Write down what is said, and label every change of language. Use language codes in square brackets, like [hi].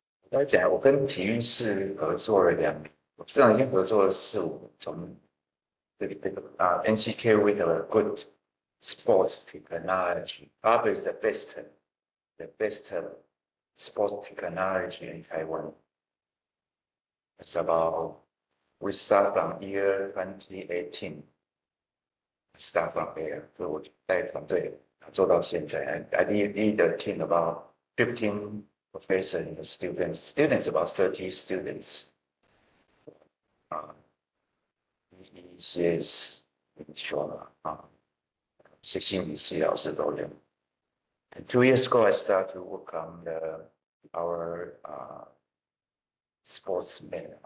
[zh] 要讲，我跟体育室合作了2年，我至少已经合作了4、5年。从这个 [en] NCK with a good sports technology, probably is the best sports technology in Taiwan. It's about we start from year 2018. Start from there， [zh] 所以我带团队做到现在。 [en] I lead a team about 15 professors and students. Students about 30 students. [zh] 一些怎么说呢？一些心理系老师都有。 [en] And 2 years ago, I started to work on our sportsmen.